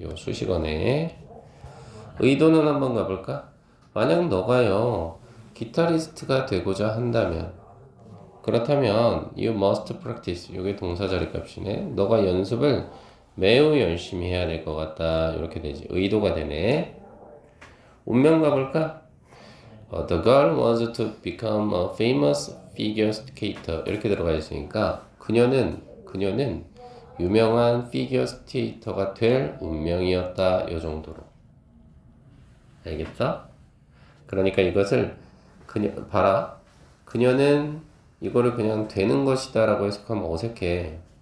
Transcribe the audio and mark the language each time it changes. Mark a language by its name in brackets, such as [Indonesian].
[Korean] 요 수식어네. 의도는 한번 가볼까? 만약 너가요 기타리스트가 되고자 한다면, 그렇다면 [English] you must practice. [Korean] 이게 동사 자리 값이네. 너가 연습을 매우 열심히 해야 될 것 같다. 이렇게 되지. 의도가 되네. 운명 가볼까? [English] The girl wants to become a famous figure skater. [Korean] 이렇게 들어가 있으니까 그녀는 유명한 피겨 스케이터가 될 운명이었다. 요 정도로. 알겠어? 그러니까 이것을 봐라. 그녀는 이거를 그냥 되는 것이다 라고 해석하면 어색해.